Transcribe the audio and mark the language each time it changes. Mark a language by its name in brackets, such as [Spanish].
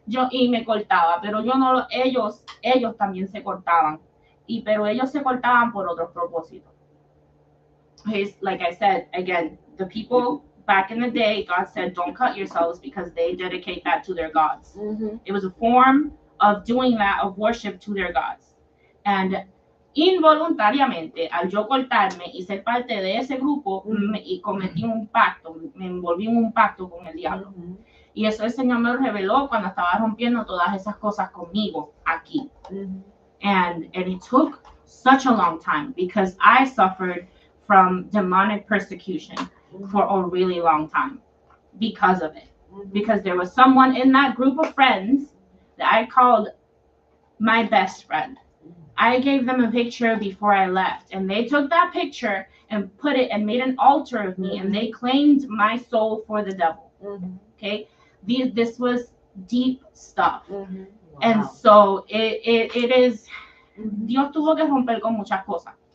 [Spanish] Y me cortaba, pero ellos también se cortaban. Pero ellos se cortaban por otros propósitos. [English] Like I said, again, the people back in the day, God said, don't cut yourselves because they dedicate that to their gods. It was a form of doing that, of worship to their gods. [Spanish] And involuntariamente, al yo cortarme y ser parte de ese grupo, y cometí un pacto, me envolví en un pacto con el diablo. Y eso el Señor me lo reveló cuando estaba rompiendo todas esas cosas conmigo aquí. [English] And it took such a long time because I suffered from demonic persecution for a really long time because of it. Because there was someone in that group of friends that I called my best friend. I gave them a picture before I left, and they took that picture and put it and made an altar of me, and they claimed my soul for the devil. Okay, this was deep stuff. And so it is, [Spanish] Dios tuvo que romper con muchas cosas.